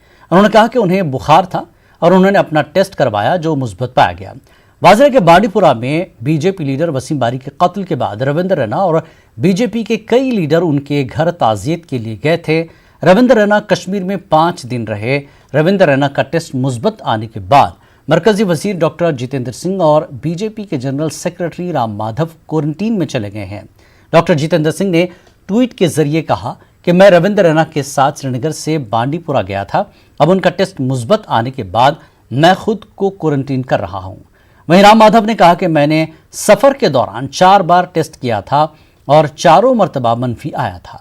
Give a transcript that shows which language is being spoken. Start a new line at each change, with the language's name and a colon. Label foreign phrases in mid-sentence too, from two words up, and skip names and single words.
Urdu: انہوں نے کہا کہ انہیں بخار تھا اور انہوں نے اپنا ٹیسٹ کروایا جو مثبت پایا گیا۔ واضح ہے کہ بانڈی پورہ میں بی جے پی لیڈر وسیم باری کے قتل کے بعد رویندر رینا اور بی جے پی کے کئی لیڈر ان کے گھر تعزیت کے لیے گئے تھے۔ رویندر رینا کشمیر میں 5 دن رہے۔ رویندر رینا کا ٹیسٹ مثبت آنے کے بعد مرکزی وزیر ڈاکٹر جتیندر سنگھ اور بی جے پی کے جنرل سیکرٹری رام مادھو کوارنٹین میں چلے گئے ہیں۔ ڈاکٹر جتیندر سنگھ نے ٹویٹ کے ذریعے کہا کہ میں رویندر رینا کے ساتھ سری نگر سے بانڈی پورہ گیا تھا۔ اب ان کا ٹیسٹ مثبت آنے کے بعد میں خود کو کوارنٹین کر رہا ہوں۔ وہیں رام مادھو نے کہا کہ میں نے سفر کے دوران 4 بار ٹیسٹ کیا تھا اور چاروں مرتبہ منفی آیا تھا۔